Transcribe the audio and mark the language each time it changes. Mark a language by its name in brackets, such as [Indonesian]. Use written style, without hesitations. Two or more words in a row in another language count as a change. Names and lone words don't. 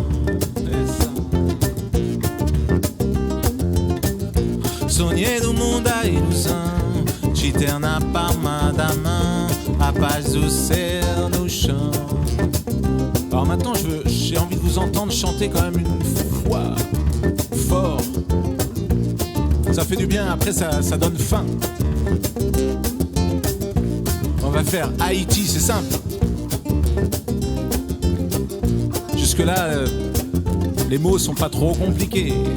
[Portuguese] Sonhei do mundo a ilusão de ter na palma da main a paz do céu, no chão. [French] Alors maintenant j'ai envie de vous entendre chanter quand même une fois fort. Ça fait du bien, après ça donne faim. On va faire Haïti, c'est simple. Jusque-là, les mots sont pas trop compliqués.